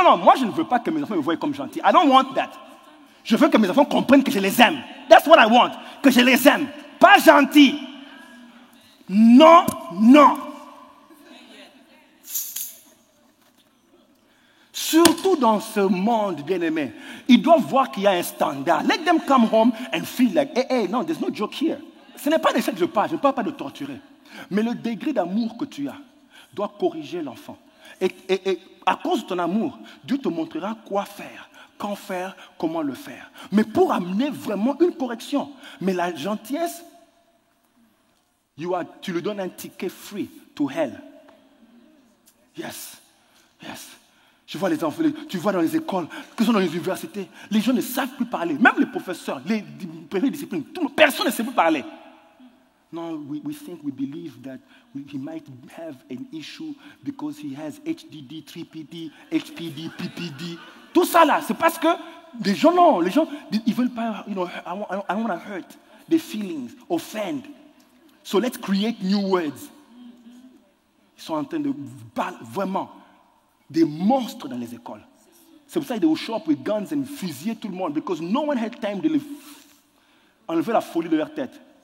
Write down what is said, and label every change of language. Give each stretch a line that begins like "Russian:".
French: Moi, je ne veux pas que mes enfants me voient comme gentil.
English: I don't want that.
French: Je veux que mes enfants comprennent que je les aime.
English: That's what I want.
French: Que je les aime. Pas gentil. Non. Surtout dans ce monde, bien-aimé, ils doivent voir qu'il y a un standard.
English: Let them come home and feel like, hey, no, there's no joke here.
French: Ce n'est pas de ça que je parle. Je ne parle pas de torturer. Mais le degré d'amour que tu as doit corriger l'enfant. Et à cause de ton amour, Dieu te montrera quoi faire, quand faire, comment le faire. Mais pour amener vraiment une correction. Mais la gentillesse, tu lui donnes un ticket
English: free to hell. Yes.
French: Je vois les enfants, tu vois dans les écoles, que sont dans les universités, les gens ne savent plus parler. Même les professeurs, les premières disciplines, personne ne sait plus parler.
English: No, we believe that he might have an issue because he has HDD, 3PD, HPD, PPD.
French: Tout ça là, c'est parce que les gens, ils veulent pas,
English: I want to hurt their feelings, offend. So let's create new words.
French: Ils sont en train de vraiment des monstres dans les écoles. C'est pour ça qu'ils
English: will show up with guns and
French: fusiller tout le monde
English: because no one had time
French: de enlever la folie de leur tête.